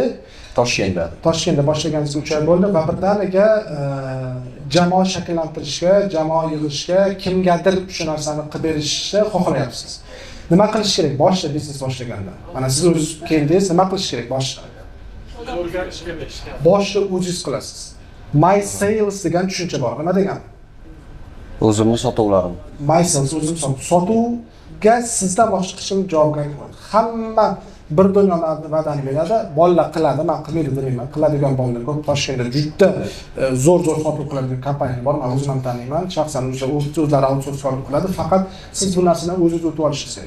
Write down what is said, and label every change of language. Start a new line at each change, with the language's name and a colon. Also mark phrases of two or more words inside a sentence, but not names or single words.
Uzbek: Toshkentda boshlaganingizga 3 oy bo'ldi va birdaniga jamoa shakllantirishga, jamoa yig'ishga, kimgadir shu narsani qilib berishni xohlayapsiz. Nima qilish kerak boshida biznes boshlaganda? Mana siz o'zingiz keldingiz, nima qilish kerak boshida? O'rganish kerak. Boshida o'zingiz qilasiz.
English: My sales
Uzbek: degan tushuncha bor. Nima degani? O'zimning sotuvlarim.
English: My sales
Uzbek: o'zim sotuvga sizdan boshqa hech kim javobgarlik yo'q. Hamma bir dunyo va'dani beradi, bolalar qiladi, men qilmaydi demayman. Qiladigan bolalar ko'p. Toshkentda juda zo'r sotuv qiladigan kompaniya bor, men o'zim ham taniyman. Shaxsan o'zlari outsource qiladi, faqat siz bu narsani o'zingiz o'tib olishingiz kerak.